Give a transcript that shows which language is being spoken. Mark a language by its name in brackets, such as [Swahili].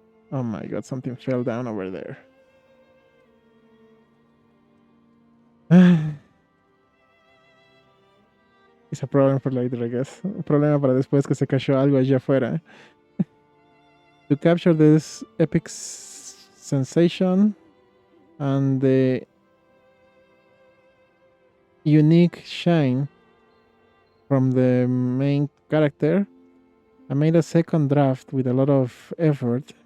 [English] Oh my god, something fell down over there. It's a problem for later, I guess. [Spanish] Un problema para después que se cayó algo allá afuera. [English] To capture this epic sensation and the unique shine from the main character, I made a second draft with a lot of effort.